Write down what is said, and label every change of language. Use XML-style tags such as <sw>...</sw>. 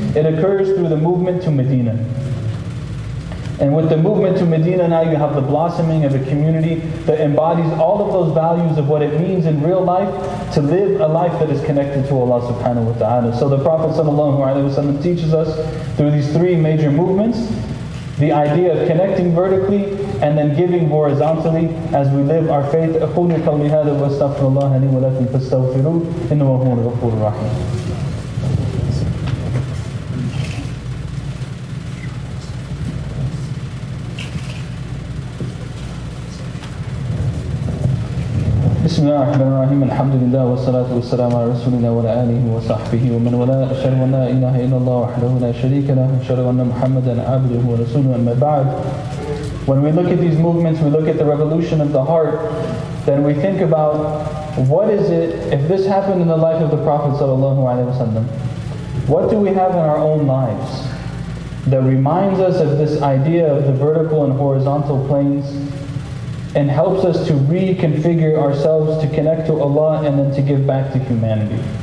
<en>It occurs through the movement to Medina. And with the movement to Medina now you have the blossoming of a community that embodies all of those values of what it means in real life to live a life that is connected to Allah subhanahu wa ta'ala. So the Prophet ﷺ teaches us through these three major movements the idea of connecting vertically and then giving horizontally as we live our faith.</en> <ar>أقول قولي هذا وأستغفر الله لي ولكم فاستغفروه إنه هو الغفور الرحيم. بسم الله الرحمن الرحيم الحمد لله والصلاة والسلام على رسول الله وعلى آله وصحبه ومن والاه أشهد أن لا إله إلا الله وحده لا شريك له أشهد أن محمدا عبده ورسوله أما بعد.</ar> <en>When we look at these movements, we look at the revolution of the heart, then we think about what is it, if this happened in the life of the Prophet ﷺ, what do we have in our own lives that reminds us of this idea of the vertical and horizontal planes and helps us to reconfigure ourselves to connect to Allah and then to give back to humanity.</en>